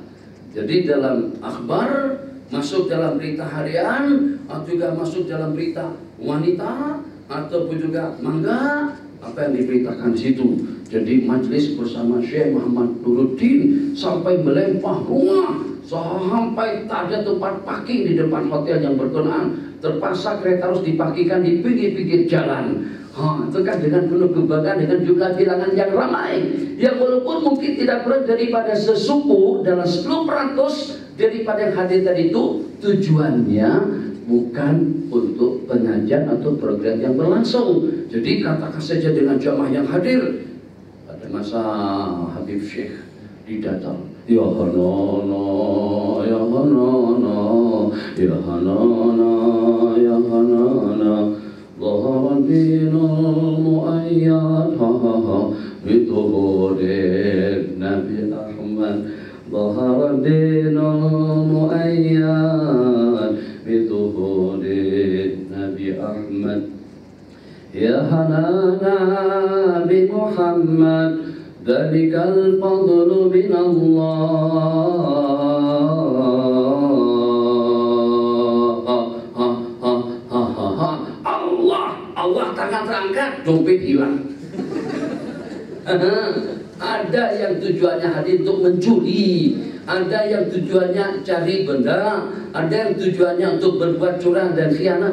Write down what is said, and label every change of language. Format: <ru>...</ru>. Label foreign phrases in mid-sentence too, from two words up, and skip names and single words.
<ms>Jadi dalam akhbar, masuk dalam berita harian, atau juga masuk dalam berita wanita, ataupun juga mangga, apa yang diberitakan di situ. Jadi majelis bersama Syekh Muhammad Nuruddin sampai melempah rumah, sampai tak ada tempat parking di depan hotel yang berkenaan. Terpaksa kereta harus diparkirkan di pinggir-pinggir jalan. Itu kan dengan penuh kebanggaan, dengan jumlah bilangan yang ramai, yang walaupun mungkin tidak kurang daripada sesuku dalam 10% daripada yang hadir tadi itu, tujuannya bukan untuk pengajian atau program yang berlangsung. Jadi katakan saja dengan jamaah yang hadir pada masa Habib Syekh didatang,</ms> <ar>يا حنانا، يا حنانا، يا حنانا، يا حنانا, ظهر الدين المؤيد بظهور النبي أحمد, ظهر الدين المؤيد بظهور النبي أحمد, يا حنانا بمحمد ذلك الفضل من الله.</ar> <ms>Allah tangan terangkat, dompet hilang. Ada yang tujuannya hadir untuk mencuri, ada yang tujuannya cari benda, ada yang tujuannya untuk berbuat curang dan khianat.</ms>